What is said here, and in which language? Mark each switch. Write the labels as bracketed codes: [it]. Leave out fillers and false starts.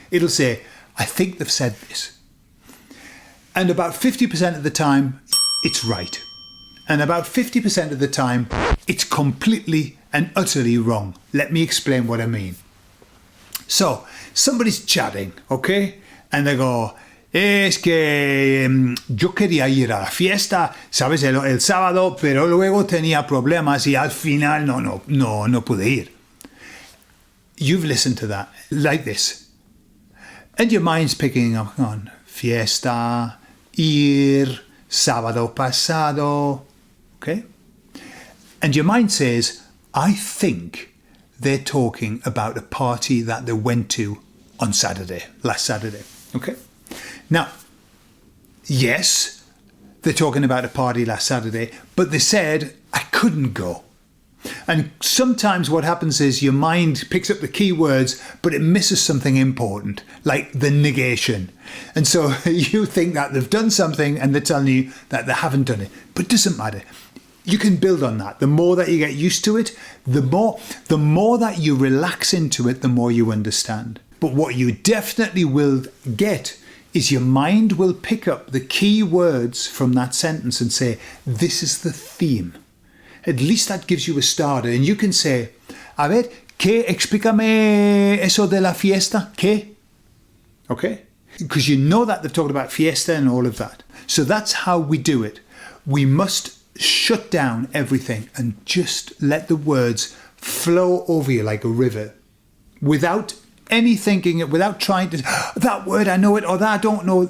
[en] It'll say, I think they've said this. And about 50% of the time, it's right. And about 50% of the time, it's completely and utterly wrong. Let me explain what I mean. So, somebody's chatting, okay? And they go, [es] es que yo quería ir a la fiesta, ¿sabes? El sábado, pero luego tenía problemas y al final no pude ir. [en] You've listened to that like this. And your mind's picking up on fiesta, ir, [es] sábado pasado, [en] okay? And your mind says, I think they're talking about a party that they went to on last Saturday, okay? Now, yes, they're talking about a party last Saturday, but they said, I couldn't go. And sometimes what happens is your mind picks up the key words, but it misses something important, like the negation. And so you think that they've done something and they're telling you that they haven't done it. But it doesn't matter. You can build on that. The more that you get used to it, the more that you relax into it, the more you understand. But what you definitely will get is your mind will pick up the key words from that sentence and say, this is the theme. At least that gives you a starter. And you can say, [es] a ver, ¿qué? Explícame eso de la fiesta. ¿Qué? Okay? [en] Because you know that they've talked about fiesta and all of that. So that's how we do it. We must shut down everything and just let the words flow over you like a river without any thinking, without trying to, that word, I know it, or that I don't know.